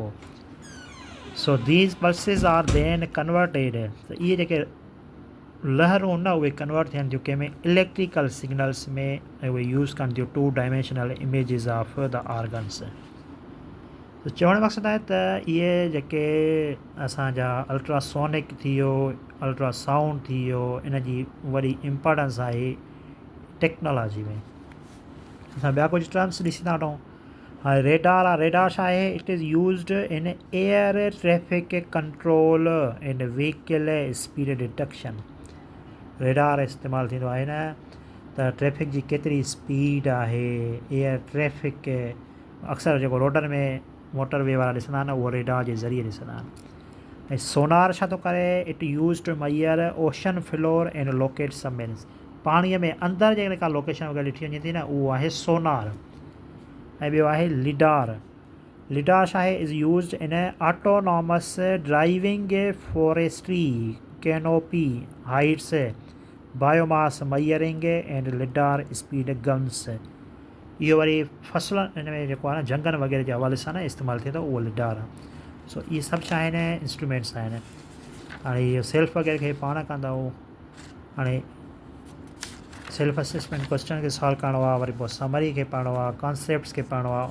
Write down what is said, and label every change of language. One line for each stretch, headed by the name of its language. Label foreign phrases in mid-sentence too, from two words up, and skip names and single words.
English: So these pulses are then converted.
Sindhi: So ये जेके लहरूं न उहे कन्वर्ट थियनि थियूं कंहिंमें
English: electrical signals
Sindhi: में उहे
English: use
Sindhi: थियूं
English: 2 dimensional images of the organs.
Sindhi: त चवण मक़सदु आहे त इहे जेके असांजा अल्ट्रासोनिक थी वियो अल्ट्रासाउंड थी वियो इन जी वॾी इम्पोर्टेंस आहे टेक्नोलॉजी में. असां ॿिया कुझु टर्म्स ॾिसी था वठूं. हाणे रेडार आहे. रेडार छा आहे?
English: It is used in air traffic control and vehicle speed detection.
Sindhi: रेडार इस्तेमालु थींदो आहे न त ट्रैफिक जी केतिरी स्पीड आहे
English: air traffic
Sindhi: अक्सर जेको रोडनि में मोटरवे वारा ॾिसंदा आहिनि उहो रेडार जे ज़रिए ॾिसंदा आहिनि. ऐं सोनार छा थो करे?
English: It use to measure ocean floor and locate submarines.
Sindhi: पाणीअ में अंदरि जेकॾहिं का लोकेशन वग़ैरह ॾिठी वञे थी न उहो आहे सोनार. ऐं ॿियो आहे लिडार. लिडार छा आहे?
English: Is used in autonomous driving forestry canopy heights biomass measuring and lidar speed guns.
Sindhi: इहो वरी फसलुनि इन में जेको आहे न झंगनि वग़ैरह जे हवाले सां न इस्तेमालु थिए थो उहो लिडार आहे. सो इहे सभु छा आहिनि? इंस्ट्रूमेंट्स आहिनि. हाणे इहो सेल्फ वग़ैरह खे पाण कंदा आहियूं. हाणे
English: self assessment question
Sindhi: खे सॉल्व करिणो आहे वरी पोइ समरी खे पढ़णो आहे कॉन्सेप्ट्स खे पढ़णो आहे.